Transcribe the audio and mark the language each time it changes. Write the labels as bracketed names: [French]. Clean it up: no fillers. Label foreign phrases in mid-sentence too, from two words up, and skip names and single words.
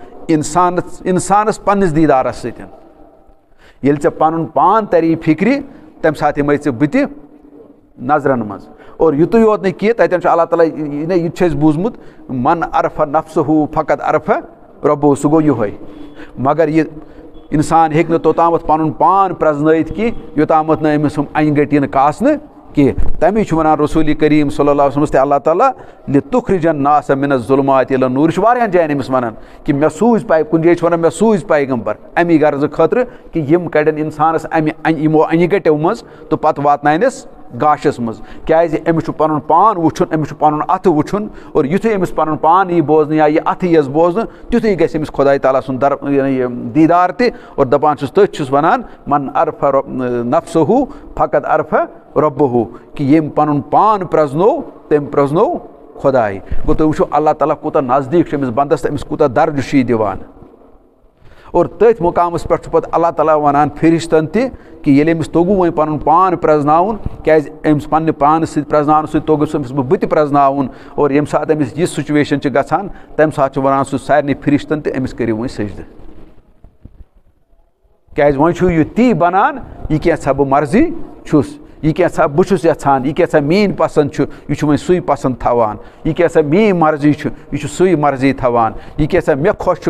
[Kashmiri] اِنسانَس پنٛنِس دیٖدارَس سۭتۍ ییٚلہِ ژےٚ پَنُن پان تَری فِکرِ تَمہِ ساتہٕ یِمَے ژٕ بہٕ تہِ نظرَن منٛز اور یُتُے یوت نہٕ کینٛہہ تَتٮ۪ن چھُ اللہ تعالیٰ یہِ تہِ چھُ اَسہِ بوٗزمُت [Arabic] من عرفہ نفسہُ فقط عرفہ رۄبہُ [Kashmiri] سُہ گوٚو یِہوٚے مگر یہِ اِنسان ہیٚکہِ نہٕ توٚتامَتھ پَنُن پان پرٛزنٲیِتھ کینٛہہ یوٚتامَتھ نہٕ أمِس ہُم اَنہِ گٔٹۍ یِنہٕ کاسنہٕ کینٛہہ تَمے چھُ وَنان رسول کریم [Arabic] صلی اللہ علیہ [Kashmiri] وسلمَس تہِ اللہ تعالیٰ [Arabic] لِتُخرِجَ الناس مِنَ الظُلُماتِ إِلَى [Kashmiri] النوٗر یہِ چھُ واریاہَن جایَن أمِس وَنان کہِ مےٚ سوٗزۍ کُنہِ جایہِ چھِ وَنان مےٚ سوٗزۍ پیغمبر اَمی غرضہٕ خٲطرٕ کہِ یِم کَڑن اِنسانَس یِمو اَنہِ گَٹیو منٛز تہٕ پَتہٕ واتناونَس گاشَس منٛز کیٛازِ أمِس چھُ پَنُن پان وٕچھُن أمِس چھُ پَنُن اَتھٕ وٕچھُن اور یُتھُے أمِس پَنُن پان یی بوزنہٕ یا یہِ اَتھٕ یِیَس بوزنہٕ تیُتھُے گژھِ أمِس خۄداے تعالیٰ سُنٛد یہِ دیٖدار تہِ اور دَپان چھُس تٔتھۍ چھُس وَنان [Arabic] من عرفہ نفسہُ فقط عرفہ رۄبہُ [Kashmiri] کہِ ییٚمۍ پَنُن پان پرٛزنوو تٔمۍ پرٛزنوو خۄداے گوٚو تُہۍ وٕچھو اللہ تعالیٰ کوٗتاہ نزدیٖک چھُ أمِس بنٛدَس تہٕ أمِس کوٗتاہ درجہٕ چھُ یہِ دِوان اور تٔتھۍ مُقامَس پٮ۪ٹھ چھُ پَتہٕ اللہ تعالیٰ وَنان فرِشتَن تہِ کہِ ییٚلہِ أمِس توٚگوٗ وۄنۍ پَنُن پان پرٛزناوُن کیٛازِ أمِس پنٛنہِ پانَس سۭتۍ پرٛزناونہٕ سۭتۍ توٚگُس أمِس بہٕ تہِ پرٛزناوُن اور ییٚمہِ ساتہٕ أمِس یہِ سُچویشَن چھِ گژھان تَمہِ ساتہٕ چھُ وَنان سُہ سارنٕے فرِشتَن تہِ أمِس کٔرِو وۄنۍ سجدٕ کیٛازِ وۄنۍ چھُ یہِ تی بَنان یہِ کینٛژھا بہٕ مرضی چھُس یہِ کینٛژھا بہٕ چھُس یَژھان یہِ کینٛژھا میٛٲنۍ پَسنٛد چھُ یہِ چھُ وۄنۍ سُے پَسنٛد تھاوان یہِ کینٛژھا میٛٲنۍ مرضی چھُ یہِ چھُ سُے مرضی تھاوان یہِ کینٛژھا مےٚ خۄش چھُ